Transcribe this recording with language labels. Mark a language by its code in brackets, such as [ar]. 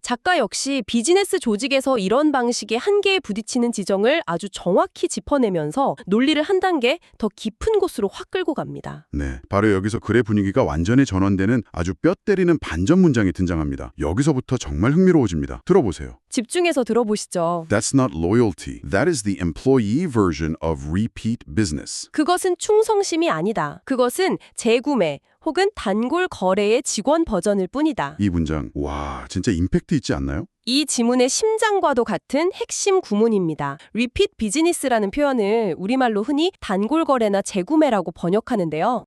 [ko] 작가 역시 비즈니스 조직에서 이런 방식의 한계에 부딪히는 지점을 아주 정확히 짚어내면서 논리를 한 단계 더 깊은 곳으로 확 끌고 갑니다. 네, 바로 여기서 글의 분위기가 완전히 전환되는 아주 뼈 때리는 반전 문장이 등장합니다. 여기서부터 정말 흥미로워집니다. 들어보세요. 집중해서 들어보시죠. [en] That's not loyalty. That is the employee version of repeat business. [ko] 그것은 충성심이 아니다. 그것은 재구매 혹은 단골 거래의 직원 버전일 뿐이다. 이 문장, 와, 진짜 임팩트 있지 않나요? 이 지문의 심장과도 같은 핵심 구문입니다. repeat business라는 표현을 우리말로 흔히 단골 거래나 재구매라고 번역하는데요.